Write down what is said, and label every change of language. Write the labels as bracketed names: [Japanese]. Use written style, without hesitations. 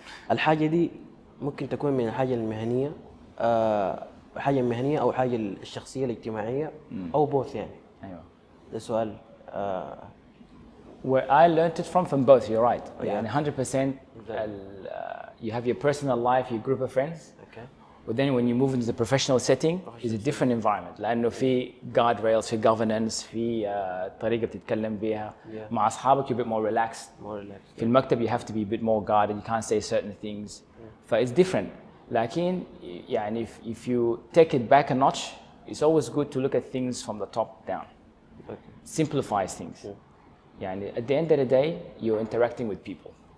[Arabic] الحاجة دي ممكن تكون من الحاجة المهنية، حاجة مهنية أو حاجة الشخصية الاجتماعية أو بوث يعني. أيوة. ده سؤال. [English] Where I learned it from both. You're right. [Arabic] يعني [English] 100%. You have your personal life, your group of friends. But then when you move into the professional setting, it's a different environment. [Arabic] لأنه في guardrails, في governance, في طريقة بتتكلم بيها. مع أصحابك [English] you're a bit more relaxed. [Arabic] في المكتب [English] you have to be a bit more guarded. You can't say certain things. It's different. [Arabic] لكن يعني [English] if you take it back a notch, it's always good to look at things from the top down. Simplifies things. [Arabic] يعني [English] at the end of the day, you're interacting with people.